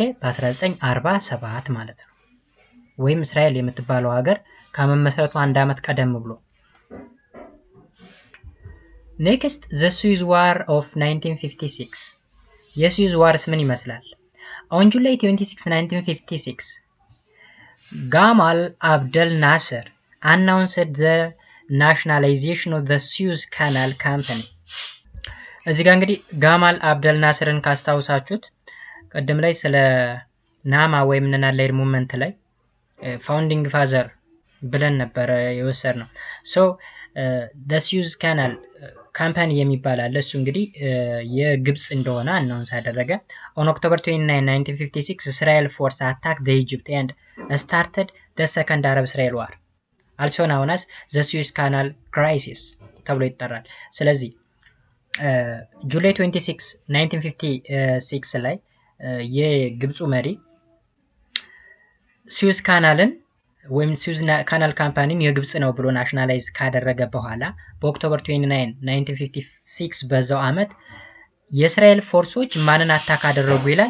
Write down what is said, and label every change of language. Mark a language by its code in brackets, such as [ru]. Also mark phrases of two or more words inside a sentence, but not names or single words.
[am] በ1947 ማለት ነው። ወይም እስራኤል የምትባለው ሀገር ከመመስረቱ 1 ዓመት ቀደም ብሎ። ኔክስት [en] the Suez War of 1956 [am] የሱዌዝ ዋርስ ምን ይመስላል? [en] On July 26, 1956 ጋማል አብደል ናስር announced the nationalization of the Suez Canal Company። [am] እዚህ ጋር እንግዲህ ጋማል አብደል ናስርን ካስታውሳችሁት ቀደም ላይ ስለ ናማ ወይም [en] Non-Aligned Movement [am] ላይ [en] founding father [am] ብለን ነበር የወሰድነው። ሶ the Suez [en] Canal [am] ካምፓኒ የሚባል አለ። እሱ እንግዲህ የግብጽ እንደሆነ አናውንስ አደረገ። [en] on October 29, 1956 Israel force attacked the Egypt and started the second Arab-Israel war also known as the Suez Canal crisis [am] ተብሎ ይጠራል። ስለዚህ ጁላይ 26 1956 ላይ የግብፁ መሪ ስዊዝ ካናልን ወይም ስዊዝ ካናል ካምፓኒን የግብጽ ነው ብሎ ናሽናላይዝ ካደረገ በኋላ በኦክቶበር 29 1956 በዛው አመት የእስራኤል ፎርሶች ማንን አታክ አደረጉ ይላል?